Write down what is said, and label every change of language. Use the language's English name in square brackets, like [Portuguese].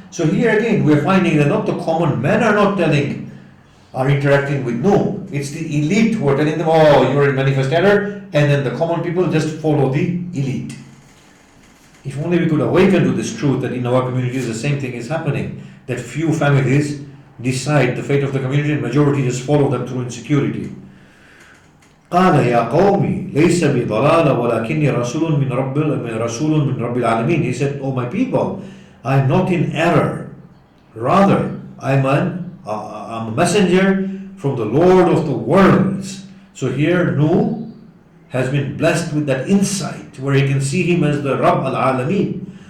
[English] So here again, we're finding that not the common men are interacting with, no, it's the elite who are telling them, oh, you're in manifest error, and then the common people just follow the elite. If only we could awaken to this truth that in our communities the same thing is happening, that few families decide the fate of the community and majority just follow them through insecurity. [Arabic] قال يا قومي ليس بضلالة ولكني رسول من رب العالمين. [English] He said, oh my people, I am not in error. Rather, I'm a messenger from the Lord of the worlds. So here Nuh has been blessed with that insight where he can see him as the Rabb al-Alamin.